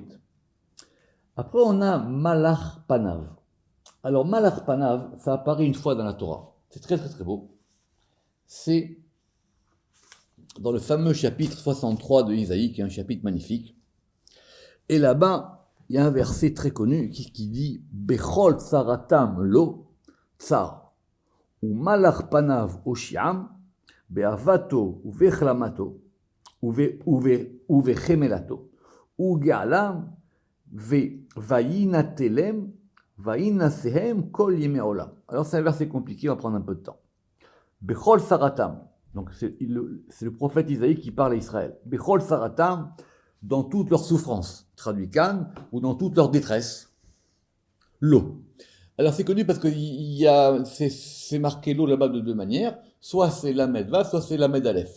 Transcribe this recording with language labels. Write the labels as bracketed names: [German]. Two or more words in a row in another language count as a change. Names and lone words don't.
[French] Après on a [Hebrew] מלאך פניו. [French] Alors [Hebrew] מלאך פניו, [French] ça apparaît une fois dans la Torah. C'est très très très beau. C'est dans le fameux chapitre 63 de Isaïe, qui est un chapitre magnifique. Et là-bas, il y a un verset très connu qui dit [Hebrew] בכל צרתם לו צר ומלאך פניו הושיעם באהבתו ובחמלתו ובחמלתו גאלם וינטלם וינשאם כל ימי עולם. [French] Alors c'est un verset compliqué, on va prendre un peu de temps. [Hebrew] בכל צרתם. [French] Donc c'est le prophète Isaïe qui parle à Israël. [Hebrew] בכל צרתם, [French] dans toute leur souffrance, traduit Khan, ou dans toute leur détresse, l'eau. Alors c'est connu parce que c'est marqué l'eau là-bas de deux manières, soit c'est Lamed Vav, soit c'est Lamed Aleph.